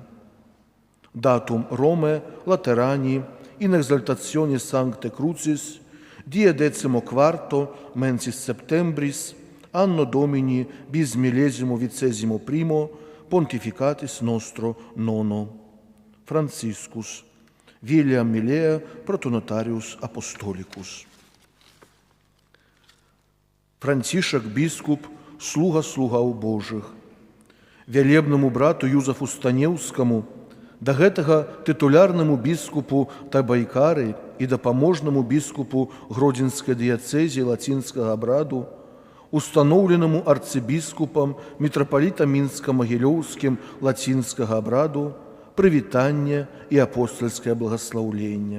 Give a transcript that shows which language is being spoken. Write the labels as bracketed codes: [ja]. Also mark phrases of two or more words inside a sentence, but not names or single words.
[la] Datum Rome, Laterani, in exaltatione Sancte Crucis, die 14 mensis septembris, anno Domini bis millesimo vicesimo primo, pontificatis nostro nono. Franciscus, William Milea, protonotarius apostolicus. [be] Францішак біскуп, слуга слугаў Божых. Вялебнаму брату Юзафу Станеўскаму, да гэтага тытулярнаму біскупу Табайкары і дапаможнаму біскупу Гродзенскай дыяцэзіі лацінскага абраду, устаноўленаму арцыбіскупам мітрапалітам Мінска-Магілёўскім лацінскага абраду, прывітанне і апостальскае благаслаўленне.